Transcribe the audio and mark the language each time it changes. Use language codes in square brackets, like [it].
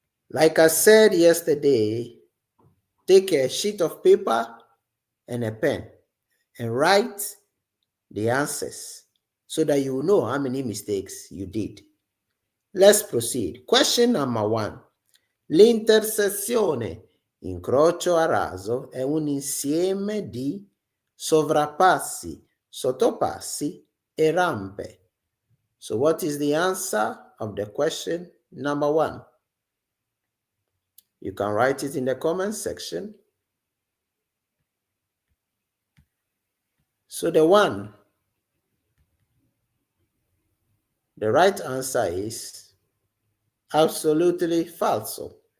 [en] Like I said yesterday, take a sheet of paper and a pen and write the answers so that you will know how many mistakes you did. Let's proceed. Question number 1. [it] L'intersezione incrocio a raso è un insieme di sovrappassi, sottopassi e rampe. [en] So what is the answer of the question number 1? You can write it in the comment section. So the right answer is absolutely falso.